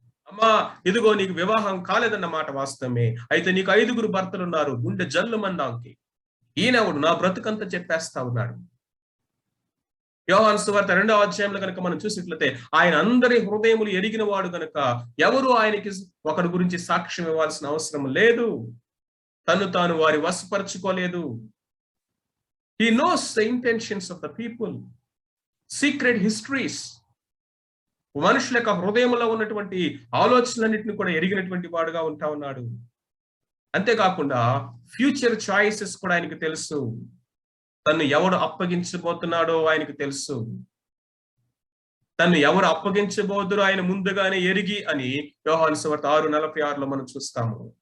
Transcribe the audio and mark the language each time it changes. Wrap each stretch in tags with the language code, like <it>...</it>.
<te>అమ్మా, ఇదిగో నీకు వివాహం కాలేదన్న మాట వాస్తవమే, అయితే నీకు 5 భర్తలు ఉన్నారు, గుండె జల్లుమన్నాంకి. ఈయనవుడు నా బ్రతుకంతా చెప్పేస్తా ఉన్నాడు. యోహాను సువార్త 2వ అధ్యాయంలో కనుక మనం చూసినట్లయితే ఆయన అందరి హృదయములు ఎరిగిన వాడు కనుక ఎవరు ఆయనకి ఒకరి గురించి సాక్ష్యం ఇవ్వాల్సిన అవసరం లేదు. తను తాను వారి వశపరచుకోలేదు.</te> <en>He knows the intentions of the people, secret histories.</en> <te>మనుషుల యొక్క హృదయంలో ఉన్నటువంటి ఆలోచనలన్నింటినీ కూడా ఎరిగినటువంటి వాడుగా ఉంటా ఉన్నాడు. అంతేకాకుండా ఫ్యూచర్ చాయిసెస్ కూడా ఆయనకు తెలుసు. తను ఎవడు అప్పగించబోతున్నాడో ఆయనకు తెలుసు. తను ఎవరు అప్పగించబోదురో ఆయన ముందుగానే ఎరిగి అని యోహాను సువార్త 6:46లో మనం చూస్తాము.</te>